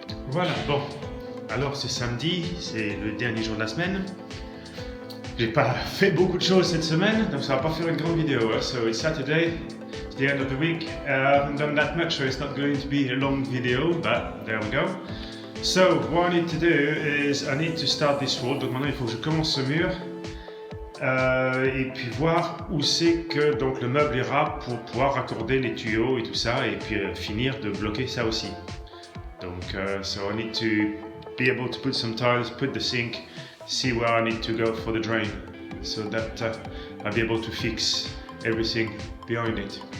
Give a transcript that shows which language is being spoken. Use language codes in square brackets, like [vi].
[fr] Voilà, bon, alors c'est samedi, c'est le dernier jour de la semaine. J'ai pas fait beaucoup de choses cette semaine, donc ça va pas faire une grande vidéo. [en] So it's Saturday, it's the end of the week. I haven't done that much, so it's not going to be a long video, but there we go. So, what I need to do is I need to start this wall. [fr] Donc maintenant, il faut que je commence ce mur et puis voir où c'est que donc, le meuble ira pour pouvoir raccorder les tuyaux et tout ça et puis finir de bloquer ça aussi. [en] Donc, so I need to be able to put some tiles, put the sink, see where I need to go for the drain so that I'll be able to fix everything behind it.